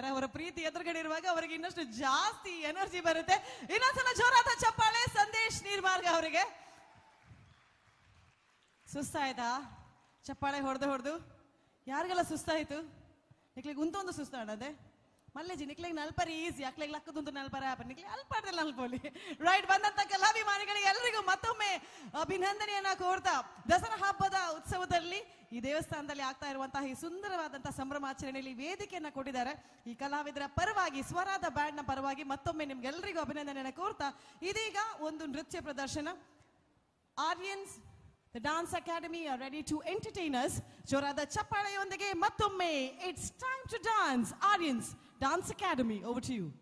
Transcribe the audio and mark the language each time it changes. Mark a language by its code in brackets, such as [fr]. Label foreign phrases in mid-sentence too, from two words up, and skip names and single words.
[kn] ಅವರ ಪ್ರೀತಿ ಎದುರುಗಡೆ ಇರುವಾಗ ಅವರಿಗೆ ಇನ್ನಷ್ಟು ಜಾಸ್ತಿ ಎನರ್ಜಿ ಬರುತ್ತೆ. ಇನ್ನೊಂದ್ಸಲ ಜೋರಾದ ಚಪ್ಪಾಳೆ ಸಂದೇಶ್ ನೀರ್ಮಾರ್ಗ ಅವರಿಗೆ. ಸುಸ್ತಾಯ್ತಾ ಚಪ್ಪಾಳೆ ಹೊಡೆದು ಯಾರಿಗೆಲ್ಲ ಸುಸ್ತಾಯ್ತು? [tcy] ನಿಕ್ಲಿಗೆ ಉಂತೊಂದು ಸುಸ್ತಾಡದೆ ಮಲ್ಲೇಜಿ ನಿಕ್ಲಿಗೆ ನಲ್ಪರಿ ಈಸಿ ಅಕ್ಲಿಗೆ ಲಕ್ಕದುಂಟು ನಲ್ಪರ ನಿಕ್ಲಿಗೆ ಅಲ್ಪಾಡ್ದಲ್ಲ ನಲ್ಪೋಲಿ. [kn] ರೈಟ್, ಬಂದಂತ ಕಲಾಭಿಮಾನಿಗಳಿಗೆ ಎಲ್ಲರಿಗೂ ಮತ್ತೊಮ್ಮೆ ಅಭಿನಂದನೆಯನ್ನ ಕೋರ್ತಾ ದಸರಾ ಹಬ್ಬದ ಉತ್ಸವದಲ್ಲಿ ಈ ದೇವಸ್ಥಾನದಲ್ಲಿ ಆಗ್ತಾ ಇರುವಂತಹ ಈ ಸುಂದರವಾದಂತಹ ಸಂಭ್ರಮಾಚರಣೆಯಲ್ಲಿ ವೇದಿಕೆಯನ್ನ ಕೊಟ್ಟಿದ್ದಾರೆ. ಈ ಕಲಾವಿದರ ಪರವಾಗಿ ಸ್ವರಾದ ಬ್ಯಾಂಡ್ ನ ಪರವಾಗಿ ಮತ್ತೊಮ್ಮೆ ನಿಮ್ಗೆಲ್ಲರಿಗೂ ಅಭಿನಂದನೆಯನ್ನ ಕೋರ್ತಾ ಇದೀಗ ಒಂದು ನೃತ್ಯ ಪ್ರದರ್ಶನ. [en] ಆರ್ಯನ್ಸ್ The Dance Academy are ready to entertain us. [kn] ಜೋರಾದ ಚಪ್ಪಾಳೆಯೊಂದಿಗೆ ಮತ್ತೊಮ್ಮೆ [en] it's time to dance. Aryans Dance Academy, over to you.